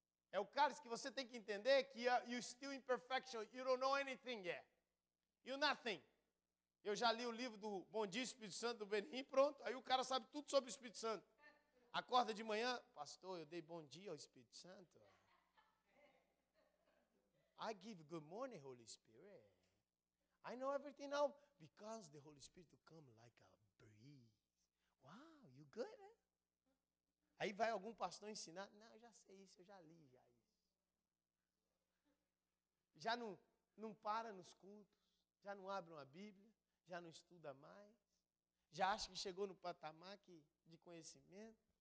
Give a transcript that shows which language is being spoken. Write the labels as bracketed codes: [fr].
[pt] É o cálice que você tem que entender que [en] you're still imperfection, you don't know anything yet. You're nothing. [pt] Eu já li o livro do Bom Dia Espírito Santo, do Benny Hinn, pronto. Aí o cara sabe tudo sobre o Espírito Santo. Acorda de manhã, pastor, eu dei bom dia ao Espírito Santo. [en] I give good morning, Holy Spirit. I know everything now because the Holy Spirit will come like a breeze. Wow, you good, né? [pt] Aí vai algum pastor ensinar, não, eu já sei isso, eu já li já isso. Já não para nos cultos, já não abre uma Bíblia, já não estuda mais, já acha que chegou no patamar de conhecimento.